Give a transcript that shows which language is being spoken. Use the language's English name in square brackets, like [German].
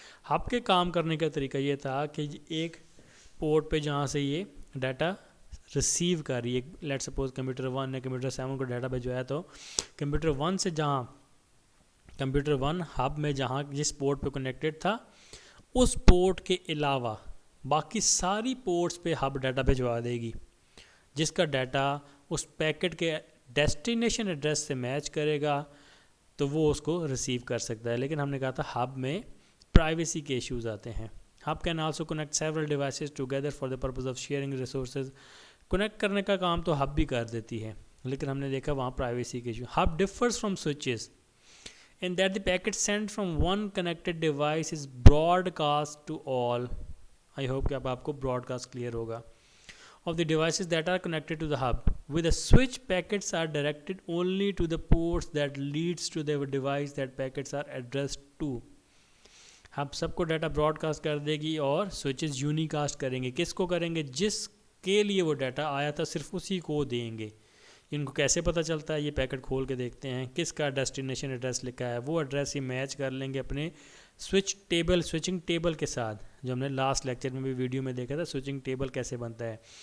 [Urdu] Hub کے کام کرنے کا طریقہ یہ تھا کہ ایک پورٹ پہ جہاں سے یہ ڈیٹا ریسیو کر رہی ہے, [English] let suppose [Urdu] کمپیوٹر 1 نے کمپیوٹر 7 کو ڈیٹا بھیجوایا, تو کمپیوٹر 1 سے جہاں کمپیوٹر 1 ہب میں جہاں جس پورٹ پہ کنیکٹڈ تھا اس پورٹ کے علاوہ باقی ساری پورٹس پہ ہب ڈیٹا بھیجوا دے گی جس کا ڈیٹا اس پیکٹ کے ڈیسٹینیشن ایڈریس سے میچ کرے گا تو وہ اس کو ریسیو کر سکتا ہے. لیکن ہم نے کہا تھا ہب میں پرائیویسی کے ایشوز آتے ہیں. [English] Hub can also connect several devices together for the purpose of sharing resources. [Urdu] Connect کرنے کا کام تو ہب بھی کر دیتی ہے لیکن ہم نے دیکھا وہاں پرائیویسی کے issue. [English] Hub differs from switches in that the packet sent from one connected device is broadcast to all. I hope [Urdu] کہ اب آپ کو broadcast clear ہوگا. [English] Of the devices that are connected to the hub. With a switch, packets are directed only to the ports that leads to the device that packets are addressed to. [Urdu] Hub سب کو data Broad cost کر دے گی اور switches uni cost کریں گے. کس کو کریں گے؟ جس کے لیے وہ ڈیٹا آیا تھا صرف اسی کو دیں گے. ان کو کیسے پتہ چلتا ہے؟ یہ پیکٹ کھول کے دیکھتے ہیں کس کا ڈیسٹینیشن ایڈریس لکھا ہے, وہ ایڈریس ہی میچ کر لیں گے اپنے سوئچنگ ٹیبل کے ساتھ, جو ہم نے لاسٹ لیکچر میں بھی ویڈیو میں دیکھا تھا سوئچنگ ٹیبل کیسے بنتا ہے.